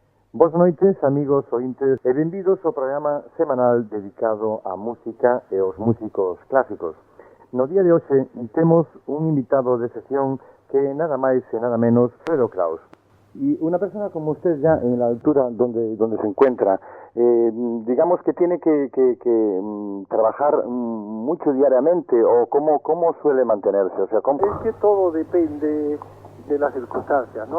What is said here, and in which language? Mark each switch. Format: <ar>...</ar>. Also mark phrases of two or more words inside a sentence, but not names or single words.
<gl>Boas noites, amigos ointes, e benvidos ao programa semanal dedicado á música e aos músicos clásicos. No día de hoxe temos un invitado de sesión que nada máis e nada menos Fredo Kraus.</gl> <es>Y una persona como usted ya en la altura donde se encuentra, digamos que tiene que trabajar mucho diariamente, o cómo suele mantenerse, o sea, ¿cómo? Es que todo depende de las circunstancias, ¿no?</es>